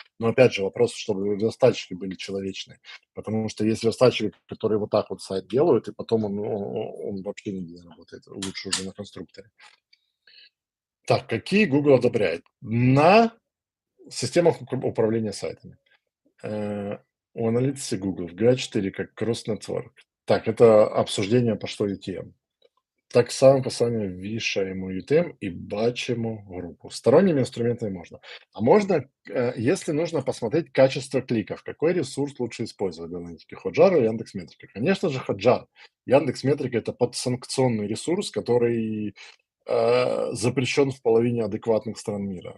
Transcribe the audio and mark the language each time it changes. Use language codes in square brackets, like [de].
[ru] Но опять же вопрос, чтобы верстальщики были человечные, потому что есть верстальщики, которые вот так вот сайт делают, и потом он вообще нигде не работает, лучше уже на конструкторе. Так, какие Google одобряет? На системах управления сайтами. Э, У аналитики Google в GA4 как кросс-нетворк. Так, это обсуждение пошло UTM. [uk] Так само посилання вішаємо UTM и бачимо группу. [ru] Сторонними инструментами можно. А можно, если нужно посмотреть качество кликов, какой ресурс лучше использовать для аналитики, Hotjar или Яндекс.Метрика? Конечно же, Hotjar. Яндекс.Метрика — это подсанкционный ресурс, который запрещен в половине адекватных стран мира.